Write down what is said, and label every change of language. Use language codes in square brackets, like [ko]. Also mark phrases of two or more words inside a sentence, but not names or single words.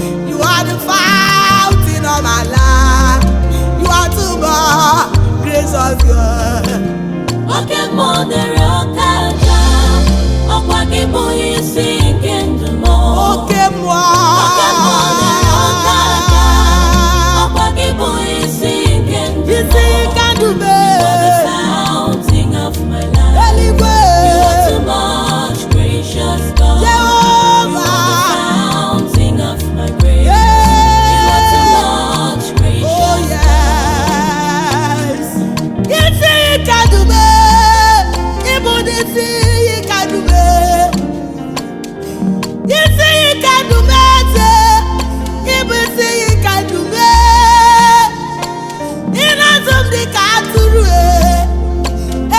[en] You are the fountain of my life. You are too much, grace of God. [ig] Oke mmụọ dere oke aja, ọkwa gị bụ isi nke ndụ m. Oke mmụọ. Oke mmụọ dere oke aja, ọkwa gị bụ isi nke ndụ m. Isi nke ndụ m. [en] You are the fountain of my life. Eluigwe. You are too much. Gracious God, Jehovah. you are the fountain of my praise. Yeah. You are too much, gracious Oh, yes. [ig] Isi ike dube, ịbụ n'isi ike dube. Isi ike dube eze, ịbụ isi ike dube. Ị na-azụ m dịka atụrụ, eh.